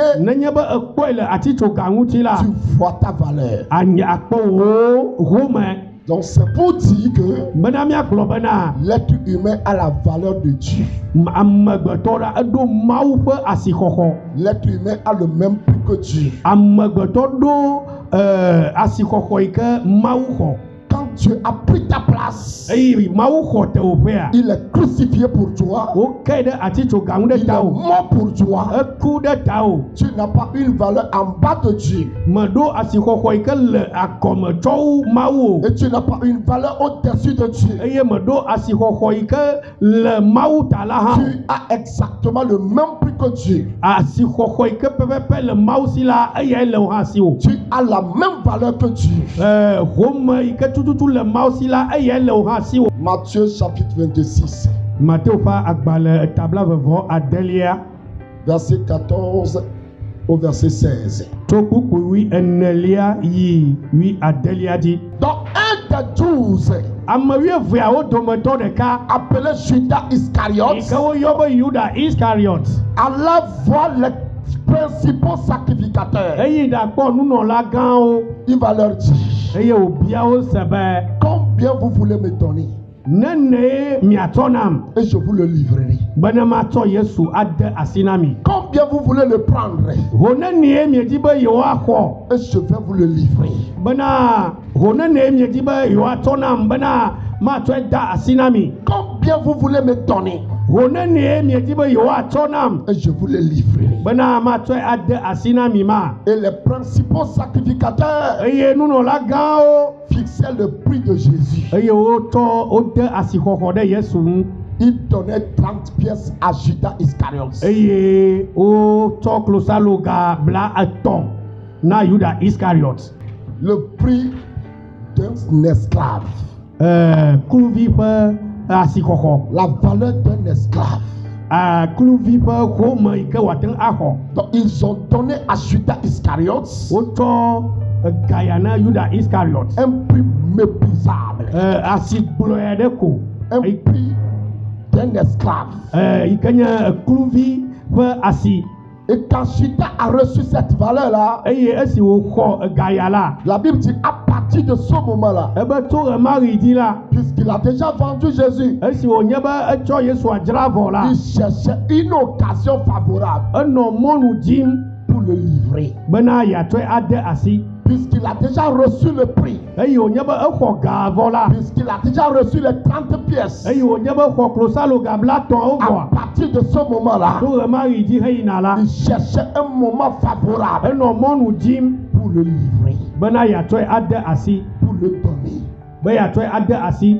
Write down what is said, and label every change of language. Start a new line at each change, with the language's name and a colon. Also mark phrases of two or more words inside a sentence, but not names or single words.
Ewe: Nenye be ekpɔe le atitsoga ŋuti la,
French: tu vois ta valeur.
Ewe: anya akpɔ wo home.
French: Donc c'est pour dire que
Ewe: Bena miagblɔ bena
French: l'être humain a la valeur de Dieu.
Ewe: amegbetɔ la eɖo Mawu ƒe asixɔxɔ.
French: L'être humain a le même prix que Dieu.
Ewe: Amegbetɔ ɖo asixɔxɔ yi ke Mawu xɔ.
French: Quand Dieu a pris ta place.
Ewe: eye mawu xɔ tewòƒea
French: Il est crucifié pour toi.
Ewe: wokae ɖe atitsoga ŋu ɖe
French: Il est
Ewe: tawò
French: mort pour toi.
Ewe: eku ɖe tawò
French: Tu n'as pas une valeur en bas de Dieu.
Ewe: meɖo asixɔxɔ yi ke le akɔme tsɔwu mawu o
French: Et tu n'as pas une valeur au-dessus de Dieu.
Ewe: eye meɖo asixɔxɔ yi ke le mawu ta la hã o.
French: Tu as exactement le même prix que Dieu.
Ewe: asixɔxɔ yi ke pɛpɛpɛ le mawu si la eyae le wo hã si o
French: Tu as la même valeur que Dieu.
Ewe: home yi ke tututu le mawu si la eyae le wo hã si o.
French: Matthieu chapitre 26,
Ewe: Mateo ƒe agbalẽ etabla vevɔ adelia
French: verset 14 au verset 16.
Ewe: tso kpukpu wi enelia yi wi adelia dzi.
French: Dans un des 12,
Ewe: ame wuieveawo dometɔ ɖeka
French: appelé Judas
Ewe: yi Iscariote, ke woyɔ be Yuda Iskariot
French: alla voir les principaux sacrificateurs.
Ewe: eyi ɖakpɔ nunɔla gãwo
French: Il va leur dire,
Ewe: eye wòbia wo se be
French: combien vous voulez me donner
Ewe: nenee miatsɔ nam
French: et je vous le livrerai.
Ewe: be ne matsɔ Yesu ade asi na mi.
French: Combien vous voulez le prendre
Ewe: ho nenee miedi be yewoaxɔ
French: et je vais vous le livrer.
Ewe: bena ho nenee miedi be yewoatsɔ nam bena matsɔe da asi na mi.
French: Combien vous voulez me donner
Ewe: ho nenee miedi be yewoatsɔ nam
French: et je vous le livrerai.
Ewe: bena matsɔe ade asi na mi ma.
French: Et les principaux sacrificateurs
Ewe: eye nunɔla gãwo
French: fixaient le prix de Jésus.
Ewe: eye wode asixɔxɔ ɖe Yesu ŋu
French: Ils donnaient 30 pièces à Judas Iscariote.
Ewe: eye wotsɔ klosaloga bla etɔ̃ na Yuda Iskariot.
French: Le prix d'un esclave.
Ewe: Kluvi ƒe asixɔxɔ.
French: La valeur d'un esclave.
Ewe: Kluvi ƒe home yi ke wòate ŋu axɔ.
French: Donc ils ont donné à Judas Iscariote
Ewe: Wotsɔ gaya na Yuda Iskariot.
French: un prix méprisable.
Ewe: Asigblɔe ɖe ko.
French: Un prix d'un esclave.
Ewe: Yi ke nye kluvi ƒe asi.
French: Et quand Judas a reçu cette valeur-là,
Ewe: Eye esi wòxɔ gaya la.
French: la Bible dit à partir de ce moment-là,
Ewe: Ebe tso ɣe ma ɣi dzi la.
French: puisqu'il a déjà vendu Jésus,
Ewe: Esi wònye be etsɔ Yesua dzra vɔ la.
French: il cherchait une occasion favorable
Ewe: Enɔ mɔnu dzim
French: pour le livrer.
Ewe: bena yeatsɔe ade asi.
French: Puisqu'il a déjà reçu le prix,
Ewe: Eye wònye be exɔ ga vɔ la.
French: puisqu'il a déjà reçu les 30 pièces,
Ewe: Eye wònye be xɔ klosaloga bla tɔ̃wo
French: à
Ewe: vɔ.
French: partir de ce moment-là,
Ewe: Tso ɣe ma ɣi dzi heyina la.
French: il cherchait un moment favorable
Ewe: Enɔ mɔnu dzim
French: pour le livrer,
Ewe: bena yeatsɔe ade asi.
French: pour le donner.
Ewe: Be yeatsɔe ade asi.